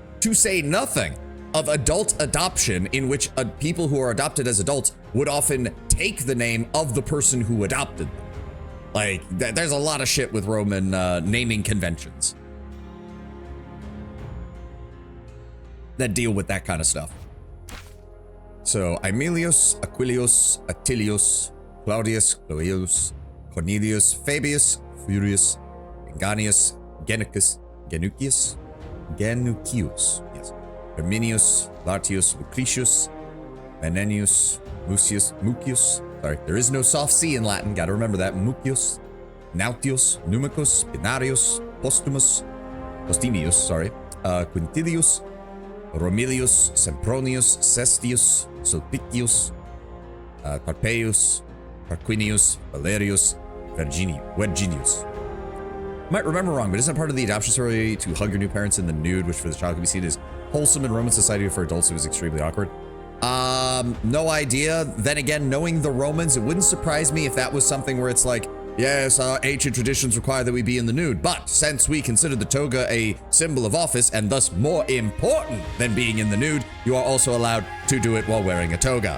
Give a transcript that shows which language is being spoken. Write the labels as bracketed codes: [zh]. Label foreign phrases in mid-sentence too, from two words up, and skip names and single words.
[en] To say nothing of adult adoption, in which people who are adopted as adults would often take the name of the person who adopted them. Like, there's a lot of shit with Roman naming conventions that deal with that kind of stuff. So, Aemilius, Aquilius, Attilius, Claudius, Cloeus, Cornelius, Fabius, Furius, Inganius, Genucius, yes, Herminius, Lartius, Lucretius, Menenius, Mucius, sorry, there is no soft C in Latin, gotta remember that, Mucius, Nautius, Numicus, Pinarius, Postimius, Quintilius, Romilius, Sempronius, Cestius, Sulpicius, Carpeus, Tarquinius, Valerius, Verginius. Might remember wrong, but isn't that part of the adoption story to hug your new parents in the nude, which for the child can be seen as wholesome in Roman society, for adults it was extremely awkward? No idea. Then again, knowing the Romans, it wouldn't surprise me if that was something where it's like, yes, our ancient traditions require that we be in the nude, but since we consider the toga a symbol of office and thus more important than being in the nude, you are also allowed to do it while wearing a toga.